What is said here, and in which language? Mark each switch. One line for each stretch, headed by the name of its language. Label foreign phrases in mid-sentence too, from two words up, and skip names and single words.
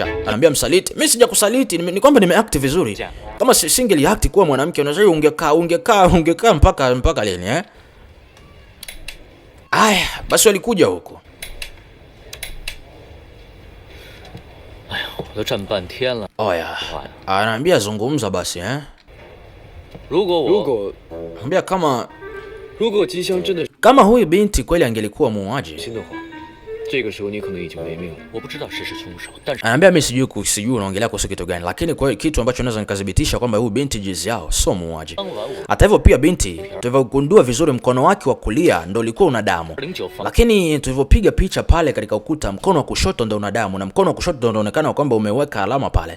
Swahili: Anambia msaliti. Mimi sijakusaliti, ni kwamba nimeact vizuri. Kama
English: single act
Swahili: kuwa mwanamke unajua ungekaa mpaka lini Aya, basi walikuja huko.
Chinese: 都站半天了。
Swahili: Oya, anaambia zungumza basi eh?
Chinese: 如果
Swahili: Anambia kama
Chinese: 如果吉祥真的
Swahili: kama huyu binti kweli angelikuwa muuaji.
Chinese: 心的话，这个时候你可能已经没命了。我不知道谁是凶手，但是
Swahili: Anambia mimi sijui unaongelea kuhusu kitu gani, lakini kwa kitu ambacho naweza nikadhibitisha kwamba huyu binti jizi yao sio muuaji. Hata hivyo pia binti tulivyogundua vizuri mkono wake wa kulia ndio ulikuwa una damu. Lakini tulivyopiga picha pale katika ukuta mkono wa kushoto ndio una damu na mkono wa kushoto ndio unaonekana kwamba umeweka alama pale.